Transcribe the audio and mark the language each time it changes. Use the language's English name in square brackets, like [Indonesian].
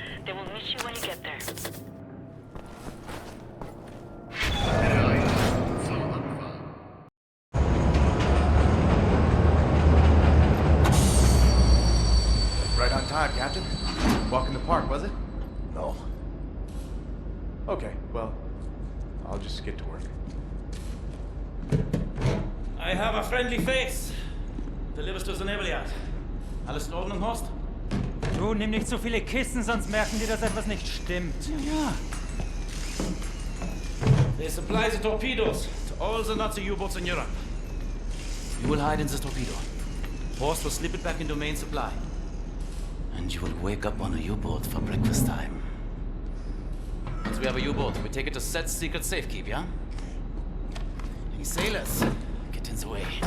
[English] They will meet you when you get there. Right on time, Captain. Walk in the park, was it? No. Okay, well, I'll just get to work. I have a friendly face. Delivers to the naval yard. [German] Alles in Ordnung, Horst? Du, nimm nicht so viele Kissen, sonst merken die, dass etwas nicht stimmt. Ja. [English] They supply the torpedoes to all the Nazi U-boats in Europe. You will hide in the torpedo. Horst will slip it back into main supply. And you will wake up on a U-boat for breakfast time. Once we have a U-boat, we take it to Set's secret safekeep, yeah? Any sailors, get in the way.